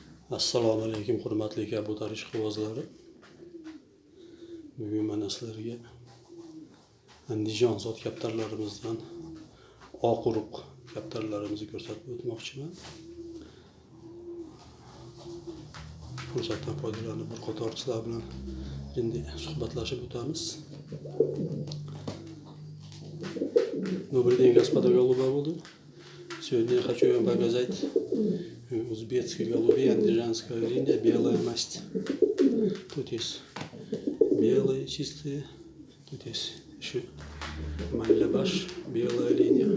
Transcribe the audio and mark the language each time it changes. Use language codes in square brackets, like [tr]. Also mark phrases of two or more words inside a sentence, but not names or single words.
[uz] Assalomu alaykum hurmatli kabutar ishqibozlari. Bugun mana sizlarga Andijon zot kaptarlarimizdan oq uruq kaptarlarimizni ko'rsatib o'tmoqchiman. Fursatdan foydalanib bir qator sizlar bilan endi suhbatlashib o'tamiz. [ru] Добрый день, господа голубоводы. Сегодня я хочу вам показать узбекские голуби, андижанская линия, белая масть. Тут есть белые чистые, тут есть еще мальдабаш, белая линия.